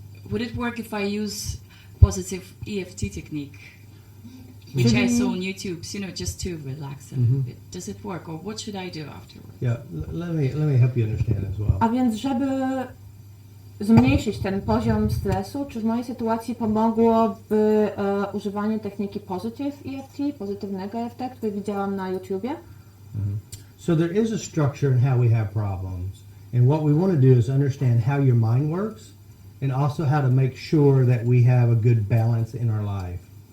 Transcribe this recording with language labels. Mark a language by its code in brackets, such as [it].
[en] Would it work if I use positive EFT technique, which I saw on YouTube, just to relax a little bit? Does it work, or what should I do afterwards? Yeah, let me help you understand as well. [pl] A więc, żeby zmniejszyć ten poziom stresu, czy w mojej sytuacji pomogłoby używanie techniki positive EFT, pozytywnego EFT, który widziałam na YouTubie? [en] So there is a structure in how we have problems. And what we want to do is understand how your mind works and also how to make sure that we have a good balance in our life.